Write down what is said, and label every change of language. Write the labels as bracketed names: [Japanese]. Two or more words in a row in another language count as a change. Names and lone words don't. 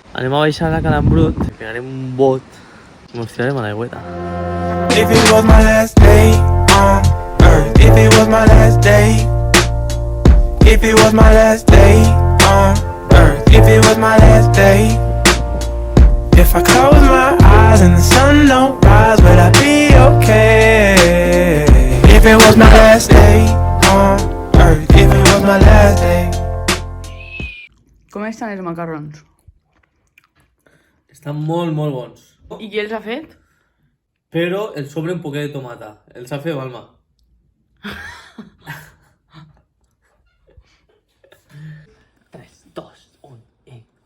[Catalan] Anem a baixar a Cala en brut, pegarem un bot i mos tirarem a l'aigüeta. [English] If it was my last day on earth, if it was my last day, if it was my last day on earth, if it was my last day, if I close my eyes and the sun don't rise, would I be okay? If it was my last day on earth, if it was my last day. [Catalan] Com estan els macarrons? Estan molt bons. I qui els ha fet? Però el sobre un poquet de tomata. El s'ha fet Balma. 3, 2, 1 i...